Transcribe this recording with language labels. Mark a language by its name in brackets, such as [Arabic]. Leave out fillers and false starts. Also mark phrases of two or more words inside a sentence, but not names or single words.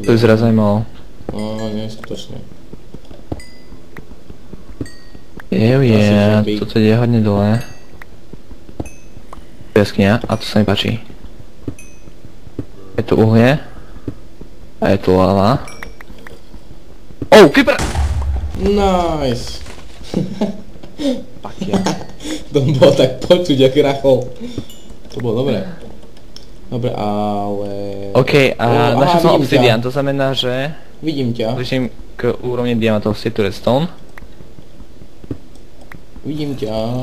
[Slovak] To vyzerá zaujímavo. No, neskutočne. Toto ide hodne dole. Jaskňa, a to sa mi páči. tu uhlie. A je tu lava. [English] Oh, creeper! [Slovak] Nice. Fuck ja. To bolo tak počuť, jak rachol. To bolo dobré. Dobre, ale... OK, a našiel som vidím obsidian, ťa. to znamená, že Vidím ťa. blížim k úrovni diamantov tu redstone. Vidím ťa.